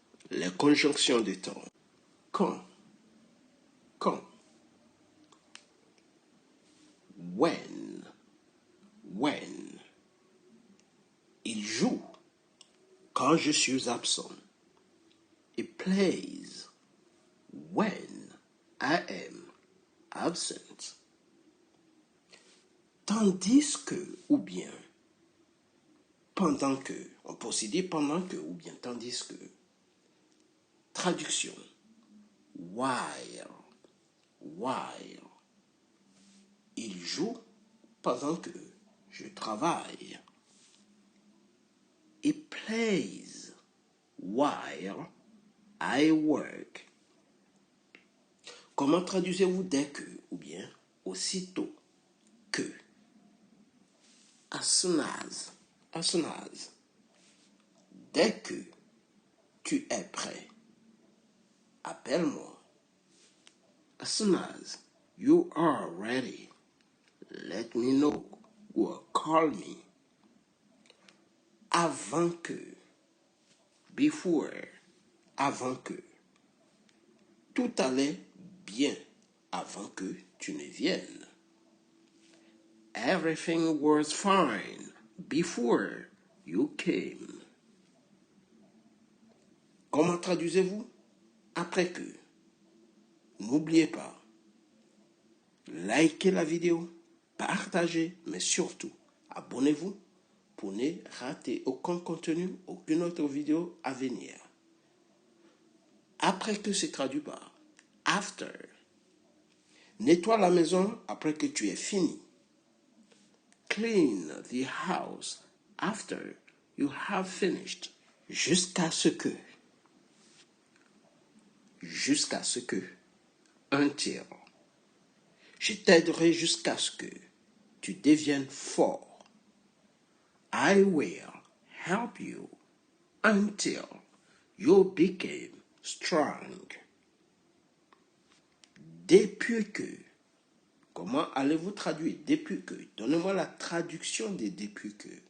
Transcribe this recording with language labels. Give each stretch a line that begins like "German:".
French: Les conjonctions de temps. Quand. Quand.
English: When. When.
French: Il joue quand je suis absent.
English: It plays when I am absent.
French: Tandis que ou bien pendant que. On peut aussi dire pendant que ou bien tandis que. Traduction.
English: While. While.
French: Il joue pendant que je travaille.
English: It plays while I work.
French: Comment traduisez-vous dès que ou bien aussitôt que?
English: As soon as. As soon as.
French: Dès que tu es prêt, appelle-moi.
English: As soon as you are ready, let me know or call me.
French: Avant que.
English: Before.
French: Avant que. Tout allait bien avant que tu ne viennes.
English: Everything was fine before you came.
French: Comment traduisez-vous? Après que. N'oubliez pas, likez la vidéo, partagez, mais surtout, abonnez-vous pour ne rater aucun contenu, aucune autre vidéo à venir. Après que c'est traduit par
English: after.
French: Nettoie la maison après que tu aies fini.
English: Clean the house after you have finished.
French: Jusqu'à ce que. Jusqu'à ce que.
English: Until.
French: Je t'aiderai jusqu'à ce que tu deviennes fort.
English: I will help you until you become strong.
French: Depuis que. Comment allez-vous traduire depuis que? Donnez-moi la traduction de depuis que.